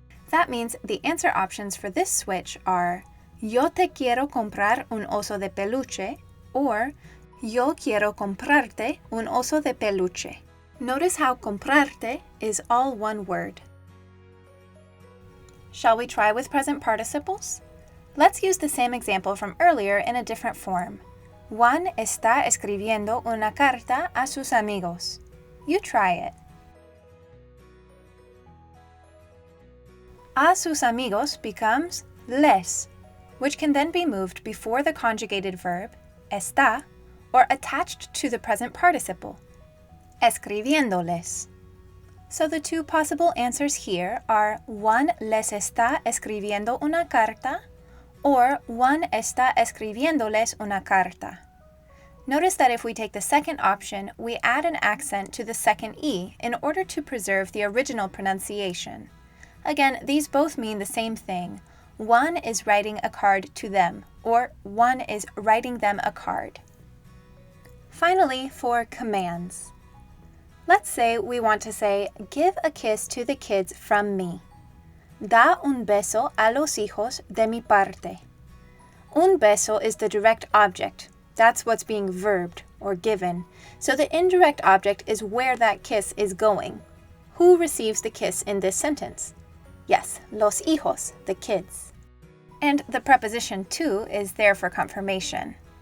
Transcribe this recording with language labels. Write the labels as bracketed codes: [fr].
[en] That means the answer options for this switch are [es] yo te quiero comprar un oso de peluche or yo quiero comprarte un oso de peluche. [en] Notice how comprarte is all one word. Shall we try with present participles? Let's use the same example from earlier in a different form. [es] Juan está escribiendo una carta a sus amigos. [en] You try it. [es] A sus amigos [en] becomes les, which can then be moved before the conjugated verb, está, or attached to the present participle, escribiéndoles. So the two possible answers here are [es] Juan les está escribiendo una carta or Juan está escribiéndoles una carta. [en] Notice that if we take the second option, we add an accent to the second E in order to preserve the original pronunciation. Again, these both mean the same thing. One is writing a card to them, or one is writing them a card. Finally, for commands. Let's say we want to say, give a kiss to the kids from me. [es] Da un beso a los hijos de mi parte. [en] Un beso is the direct object. That's what's being verbed or given. So the indirect object is where that kiss is going. Who receives the kiss in this sentence? Yes, [es] los hijos, [en] the kids. And the preposition to is there for confirmation.